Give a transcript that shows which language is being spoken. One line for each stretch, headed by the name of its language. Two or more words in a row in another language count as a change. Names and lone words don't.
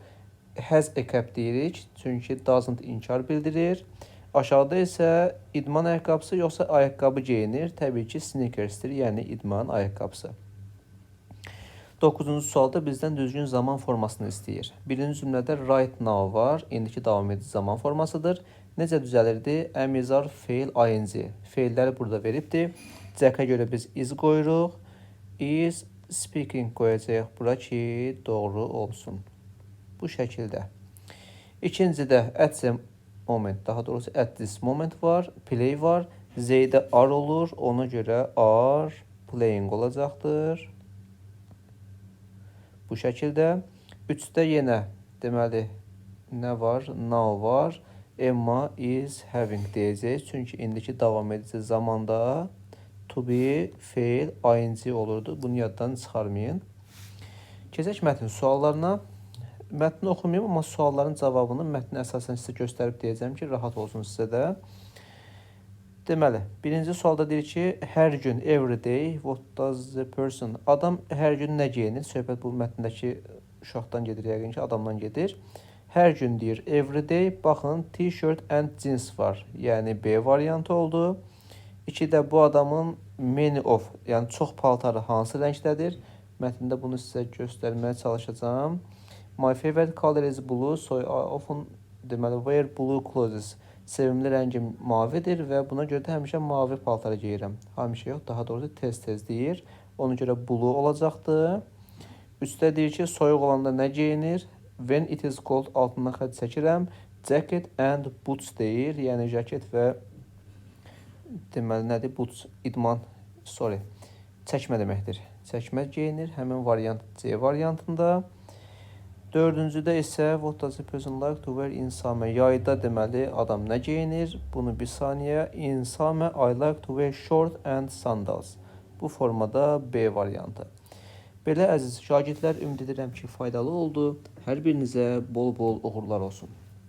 English: Has a cap
Azerbaijani: deyirik, çünki doesn't inkar bildirir. Aşağıda isə idman ayaqqabısı, yoxsa ayaqqabı geyinir. Təbii ki, sneakersdir, yəni idman ayaqqabısı. 9-cu sualda bizdən düzgün zaman formasını istəyir. Birinci cümlədə
English: right now
Azerbaijani: var, indiki davam edici zaman formasıdır. Necə düzəlirdi?
English: Am, is, are, fail, ing.
Azerbaijani: Feilləri burada veribdir. Jack-a görə biz is qoyuruq.
English: Is speaking
Azerbaijani: qoyacaq bura ki, doğru olsun. Bu şəkildə. İkincidə
English: at the moment,
Azerbaijani: daha doğrusu
English: at this moment
Azerbaijani: var, play var. Z-də are olur, ona görə
English: are playing
Azerbaijani: olacaqdır. Bu şəkildə. 3-də yenə deməli nə var? Now var.
English: Emma is having
Azerbaijani: deyəcək. Çünki indiki davam edici zamanda
English: to be,
Azerbaijani: fail, ing olurdu. Bunu yaddan çıxarmayın. Keçək mətn suallarına. Mətni oxumayım, amma sualların cavabını mətni əsasən sizə göstərib deyəcəm ki, rahat olsun sizə də. Deməli, birinci sualda deyir ki, hər gün,
English: every day, what does the person,
Azerbaijani: adam hər gün nə geyinir? Söhbət bu mətndəki uşaqdan gedir, yəqin ki, adamdan gedir. Hər gün deyir,
English: every day,
Azerbaijani: baxın,
English: t-shirt and jeans
Azerbaijani: var, yəni B variantı oldu. 2-də bu adamın
English: many of,
Azerbaijani: yəni çox paltarı hansı rəngdədir? Mətndə bunu sizə göstərməyə çalışacağım.
English: My favorite color is blue, so I often, deməli, wear blue clothes.
Azerbaijani: Sevimli rəngim mavidir və buna görə də həmişə mavi paltarı geyirəm. Həmişə yox, daha doğrusu tez-tez deyir. Ona görə blue olacaqdır. 3-də deyir ki, soyuq olanda nə geyinir?
English: When it is cold,
Azerbaijani: altından xətt çəkirəm.
English: Jacket and boots
Azerbaijani: deyir. Yəni, jaket və deməli nədir? Boots, idman, çəkmə deməkdir. Çəkmə geyinir. Həmin variant C variantında. 4-cüdə isə
English: what does a person like to wear in summer?
Azerbaijani: Yayda deməli adam nə geyinir? Bunu bir saniyə.
English: In summer I like to wear short and sandals.
Azerbaijani: Bu formada B variantı. Belə əziz şagirdlər, ümid edirəm ki, faydalı oldu. Hər birinizə bol-bol uğurlar olsun.